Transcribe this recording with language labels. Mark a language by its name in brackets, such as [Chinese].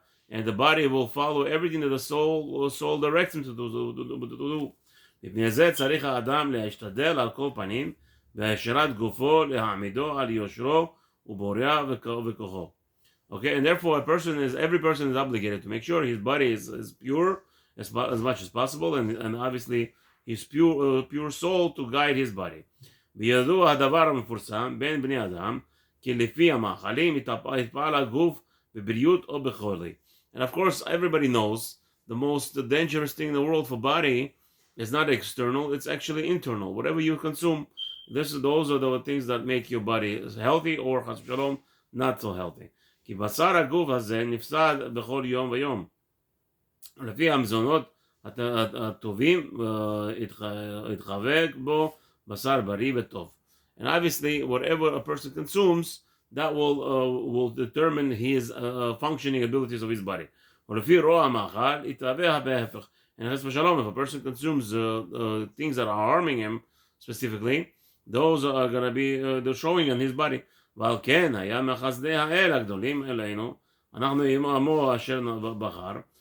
[English] And the body will follow everything that the soul directs him to do. [Hebrew] מפני זה צריך האדם להשתדל על כל פנים והשארת גופו להעמידו על יושרו ובוריה וכוחו. [English] Okay, and therefore every person is obligated to make sure his body is pure as much as possible, and obviously his pure soul to guide his body. [Hebrew] וידוע הדבר המפורסם בין בני אדם כי לפי המאכלים יתפעל הגוף בבריאות או בחולי. [English] And of course everybody knows the most dangerous thing in the world for body is not external, it's actually internal. Whatever you consume, those are the things that make your body healthy or chas v'shalom not so healthy. [Hebrew] כי בשר הגוף הזה נפסד בכל יום ויום. לפי המזונות הטובים יתחבק בו בשר בריא וטוב. [English] And obviously, whatever a person consumes, that will determine his functioning abilities of his body. [Hebrew] ולפי רוע המאכל יתהווה בהפך. [English] And chas v'shalom, if a person consumes things that are harming him specifically, those are going to be they're showing on his body. [Hebrew] ועל כן היה מחסדי האל הגדולים אלינו, אנחנו עם עמו אשר בחר.